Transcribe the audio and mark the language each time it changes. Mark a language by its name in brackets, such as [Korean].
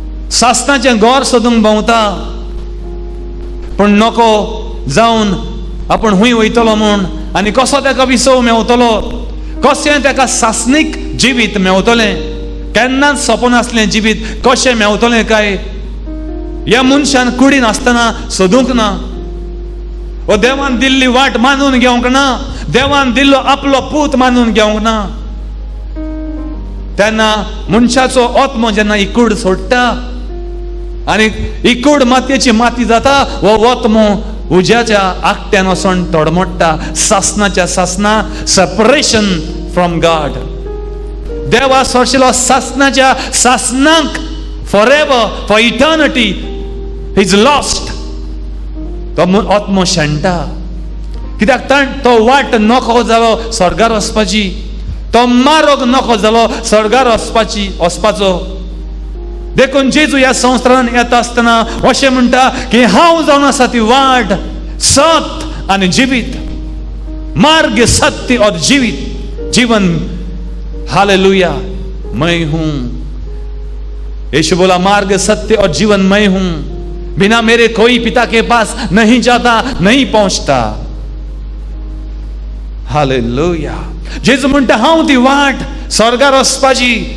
[Konkani] सासणाचें गोर सोदूंक भोंवता, पूण नको जावन आपूण हूंय वयतलो म्हूण आनी कसो ताका विसव मेवतलो, कशें ताका सासणीक जिवीत मेवतलें, केन्नाच सोपन आसलें जिवीत कशें मेवतलें काय ह्या मनशान कुडीन आसतना सोदूंक ना, वो देवान दिल्ली वाट मानून घेवंक ना, देवान दिल्लो आपलो पूत मानून घेवंक ना. तेन्ना मनशाचो आत्मो जेन्ना इकूड सोडटा आनी इकूड मातयेची माती जाता, वो आत्मो उज्याच्या आकट्यान वचोन तडमडटा. सासणाच्या सासना [English] Separation from God. [Konkani] देवा सोडशिल्लो सासणाच्या सासनाक [English] Forever, for eternity is lost. [Konkani] तो आत्मो शेणटा, कित्याक तो वाट नको जालो स्वर्गार वचपाची, तो मार्ग नको जालो स्वर्गार वचपाचो. देखून जेजू ह्या संवसारान येता आसतना अशें म्हणटा की हांव जावन आसा ती वाट, सत आनी जिवीत. [Hindi] मार्ग, सत्य और जीवित जीवन. हालेलुया. मैं हूं. यीशु बोला मार्ग, सत्य और जीवन मैं हूं, बिना मेरे कोई पिता के पास नहीं जाता, नहीं पहुंचता. हालेलुया. [Konkani] जेजू म्हणटा हांव ती वाट स्वर्गार वचपाची.